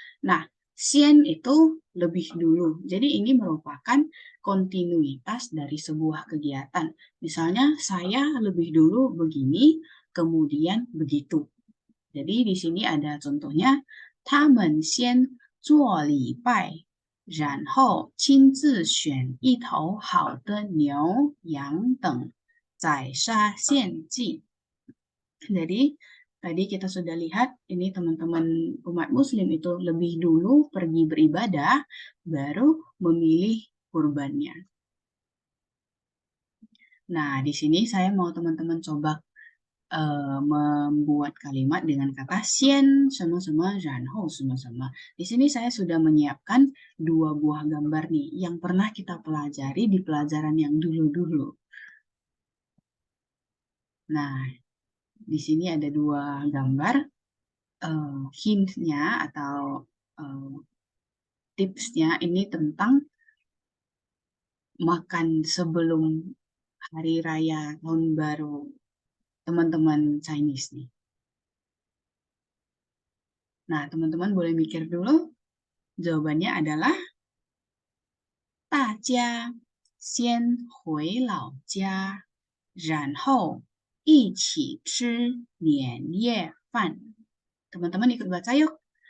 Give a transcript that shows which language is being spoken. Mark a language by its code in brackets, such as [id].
[id] Nah, 先itu lebih dulu. Jadi ini merupakan kontinuitas dari sebuah kegiatan. Misalnya saya lebih dulu begini, kemudian begitu. Jadi di sini ada contohnya, [zh] 他们先做礼拜。然后亲自选一头好的牛、羊等，宰杀献祭. [id] Jadi, tadi kita sudah lihat, ini teman-teman umat muslim itu lebih dulu pergi beribadah, baru memilih kurbannya. Nah, di sini saya mau teman-teman coba membuat kalimat dengan kata xian sama-sama, ranhou sama-sama. Di sini saya sudah menyiapkan 2 buah gambar nih yang pernah kita pelajari di pelajaran yang dulu-dulu. Nah, di sini ada 2 gambar. Hint-nya atau tipsnya ini tentang makan sebelum hari raya tahun baru teman-teman Chinese nih. Nah, teman-teman boleh mikir dulu. Jawabannya adalah [zh] 大家先回老家，然后一起吃年夜饭。 [id] Teman-teman ikut baca yuk.